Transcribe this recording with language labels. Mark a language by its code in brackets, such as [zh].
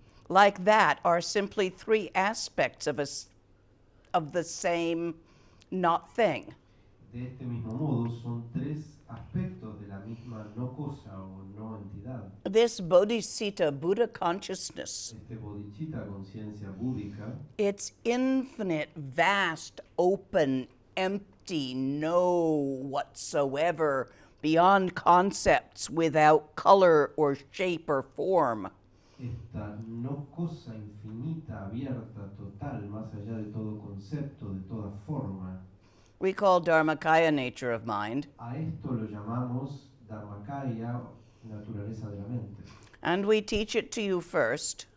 [en] like that, are simply three aspects of the same not thing. [es] De este mismo modo son tres aspectos de la misma no cosa o no entidad. [en] This Bodhicitta, Buddha consciousness, [es] Este bodhicitta, conciencia búdica, [en] it's infinite, vast, open, empty, no whatsoever, beyond concepts, without color or shape or form. [es] esta no cosa infinita, abierta, total, más allá de todo concepto, de toda forma. [en] We call Dharmakaya nature of mind, [es] A esto lo llamamos Dharmakaya, naturaleza de la mente. [en] and we teach it to you first,